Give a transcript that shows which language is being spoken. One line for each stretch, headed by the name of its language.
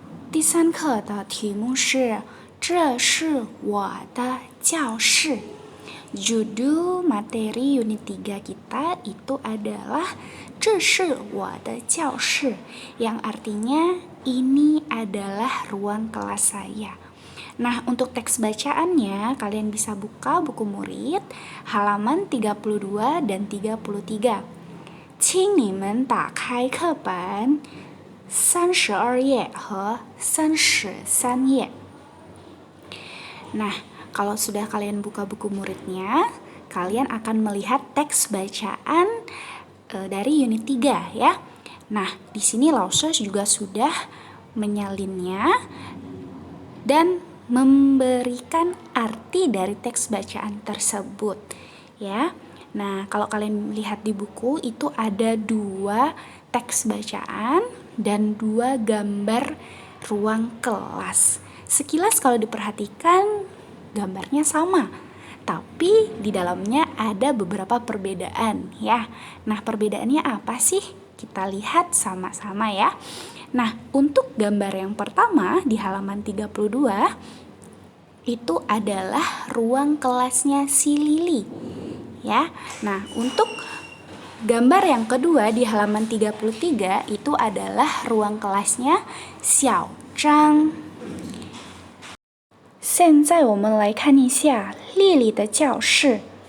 Chinese: 第三课的题目是这是我的教室.
Indonesian: Judul materi unit 3 kita itu adalah
Chinese: 这是我的教室,
Indonesian: yang artinya ini adalah ruang kelas saya. Nah, untuk teks bacaannya, kalian bisa buka buku murid halaman 32 dan 33.
Chinese: 请你们打开课本32页和33页.
Indonesian: Nah, kalau sudah kalian buka buku muridnya, kalian akan melihat teks bacaan dari unit 3 ya. Nah, di sini Lausos juga sudah menyalinnya dan memberikan arti dari teks bacaan tersebut ya. Nah, kalau kalian lihat di buku itu ada 2 teks bacaan dan 2 gambar ruang kelas. Sekilas kalau diperhatikan gambarnya sama, tapi di dalamnya ada beberapa perbedaan ya. Nah, perbedaannya apa sih? Kita lihat sama-sama ya. Nah, untuk gambar yang pertama di halaman 32 itu adalah ruang kelasnya si Lili ya. Nah, untuk gambar yang kedua di halaman 33 itu adalah ruang kelasnya Xiao Zhang.
Chinese: 现在我们来看一下丽丽的教室.